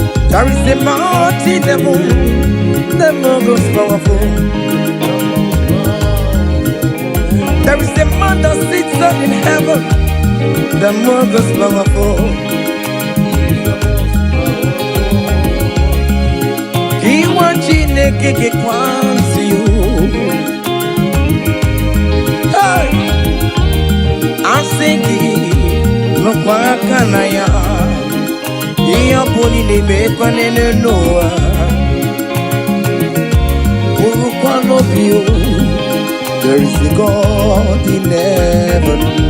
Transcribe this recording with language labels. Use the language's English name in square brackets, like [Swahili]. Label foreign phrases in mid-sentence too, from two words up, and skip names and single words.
[English] There is a mighty devil, the most powerful. There is a man that sits up in heaven, the most powerful. [Igbo] Ka iwe Chineke gekwazị o. Hey! Asị gị, nọkwa aka na ya. Ihe ọ bụla ị na-eme, ekwenene n'ụwa. Bụrụkwa n'obi o. [English] There is a God in heaven.